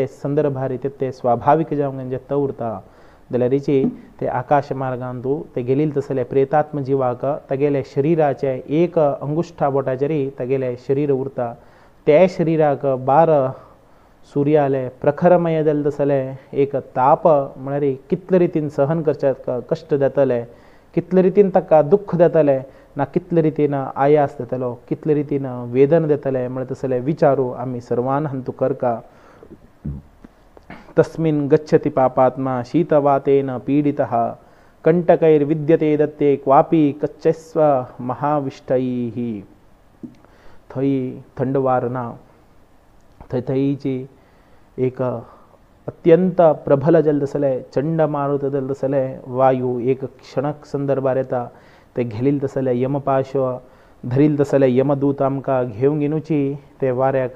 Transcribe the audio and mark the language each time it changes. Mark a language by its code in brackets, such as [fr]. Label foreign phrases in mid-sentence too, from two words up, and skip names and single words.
[kok] संदर्भार ते स्वाभाविक जावंक जेता उरता जाल्यारीची ते आकाश मार्गान तूं ते गेलील तसले प्रेतात्म जिवाक तागेले शरिराचे एक अंगुश्ठा बोटाचेरी तागेले शरीर उरता ते शरिराक बार सुर्याले प्रखरमय जाले तसले एक ताप म्हळ्यार कितले रितीन सहन करच्याक कश्ट जातले कितले रितीन ताका दुख्ख जातले ना कितले रितीन आयास जातलो कितले रितीन वेदन जातले म्हणत तसले विचारू आमी सर्वान हंतु करका [sa] तस्मिन् गच्छति पापात्मा शीतवातेन पीडितः कंटकैर्विद्यते दत्ते क्वापि कच्चस्व महाविष्टैः [kok] थंय थंड वार ना थंयची एक अत्यंत प्रबल जल तसले चंडमारुत जल तसले वायू एक क्षणक संदर्भार येता ते घेलील तसले यमपाश्व धरील तसले यमदूत आमकां घेवंक येवची ते वाऱ्याक